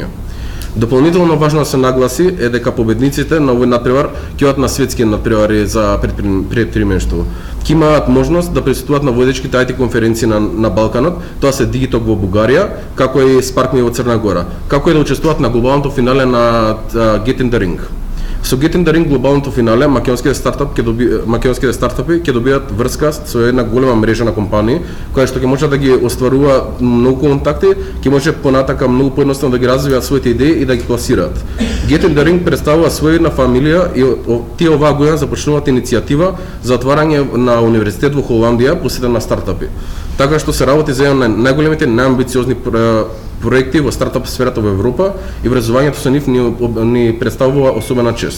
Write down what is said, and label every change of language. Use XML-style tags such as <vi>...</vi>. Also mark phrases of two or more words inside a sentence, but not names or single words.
<mk>Дополнително важно да се нагласи е дека победниците на овој надпревар ќе одат на светски надпревари за предприемништво. Ќе имаат можност да присуствуваат на водечките IT конференции на Балканот, тоа се Digitalk во Бугарија, како и Spark Me во Црна Гора, како и да учествуваат на глобалното финале на Get in the Ring. Со Get in the Ring глобалното финале, македонските стартапи ќе добијат врска со една голема мрежа на компании, која што ќе може да ги остварува многу контакти, ќе може понатака многу поедноставно да ги развиваат своите идеи и да ги пласираат. Get in the Ring представува својна фамилија и тие оваа година започнуваат иницијатива за отварање на универзитет во Холандија посветен на стартапи. Така што се работи за еден од најголемите, најамбициозни проекти во стартап сферата во Европа и врзувањето со нив ни представува особена чест.</mk>